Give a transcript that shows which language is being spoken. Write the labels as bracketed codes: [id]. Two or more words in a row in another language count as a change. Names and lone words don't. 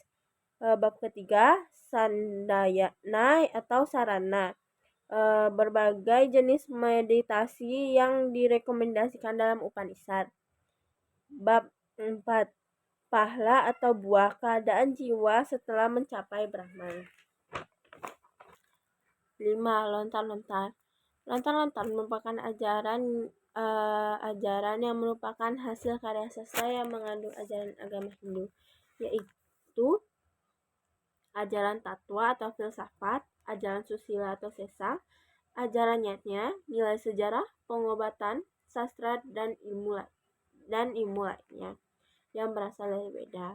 [id] Bab ketiga, Sandayana atau Sarana, berbagai jenis meditasi yang direkomendasikan dalam Upanishad. Bab 4, Pahla atau buah, keadaan jiwa setelah mencapai Brahman. 5. Lontar-lontar. Lontar-lontar merupakan ajaran ajaran yang merupakan hasil karya sastra yang mengandung ajaran agama Hindu, yaitu ajaran tatwa atau filsafat, ajaran susila atau sesa, ajaran nyatnya, nilai sejarah, pengobatan, sastra, dan ilmu lainnya yang berasal dari Weda.